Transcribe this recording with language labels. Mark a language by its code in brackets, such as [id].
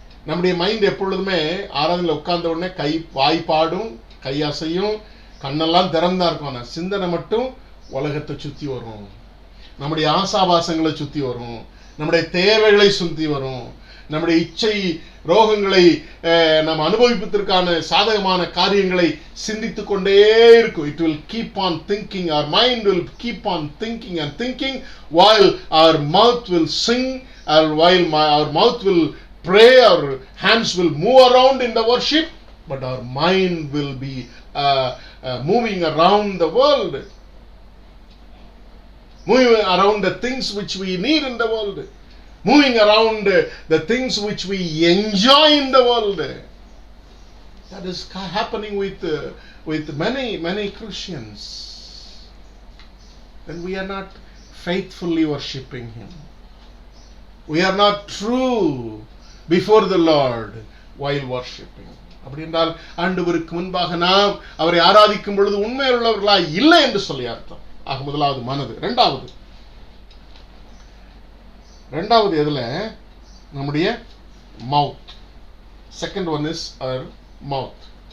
[ta] நம்முடைய மைண்ட் எப்பொழுதுமே ஆராதனையில் உட்கார்ந்த உடனே வாய் பாடும், கை அசையும், கண்ணெல்லாம் திறந்தா இருக்கும். ஆனா சிந்தனை மட்டும் உலகத்தை சுத்தி வரும், நம்முடைய ஆசாபாசங்களை சுத்தி வரும், நம்முடைய தேவைகளை சுத்தி வரும், நம்முடைய இச்சை ரோகங்களை நாம் அனுபவிப்பதற்கான சாதகமான காரியங்களை சிந்தித்துக் கொண்டே இருக்கும். [en] It will keep on thinking, our mind will keep on thinking and thinking while our mouth will sing, or while our mouth will pray, our hands will move around in the worship, but our mind will be moving around the world, moving around the things which we need in the world, moving around the things which we enjoy in the world. That is happening with many Christians. Then we are not faithfully worshipping Him. We are not true before the Lord while worshipping. [ta] அப்படி என்றால் ஆண்டவருக்கு முன்பாக நாம் அவரை ஆராதிக்கும் பொழுது உண்மையுள்ளவர்களாய் இல்லை என்று சொல்லி அர்த்தம். ஆக முதலாவது மனது. ரெண்டாவது எதுல? நம்முடைய மவுத். [en] Second one is our mouth.